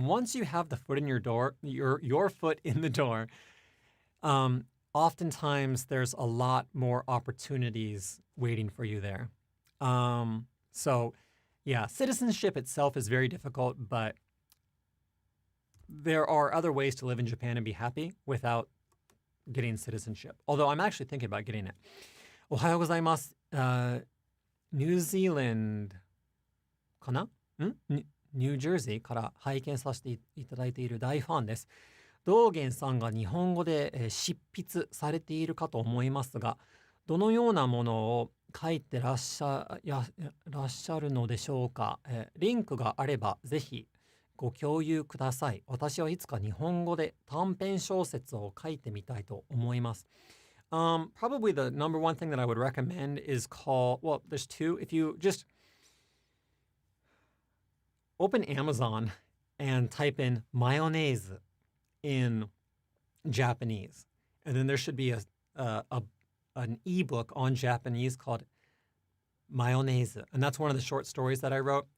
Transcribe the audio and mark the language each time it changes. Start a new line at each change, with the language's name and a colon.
English: And once you have the foot in your door, your foot in the door, oftentimes there's a lot more opportunities waiting for you there. So yeah, citizenship itself is very difficult, but there are other ways to live in Japan and be happy without getting citizenship. Although I'm actually thinking about getting it.
Japanese: おはようございます。ニュージーランドかな？ニュージャージーから拝見させていただいている大ファンです。道元さんが日本語で執筆されているかと思いますが、どのようなものを書いてらっしゃるのでしょうか。リンクがあればぜひご共有ください。私はいつか日本語で短編小説を書いてみたいと思います。
English: Probably the number one thing that I would recommend is well, there's two. If you just open Amazon and type in mayonnaise in Japanese, and then there should be an ebook on Japanese called Mayonnaise, and that's one of the short stories that I wrote.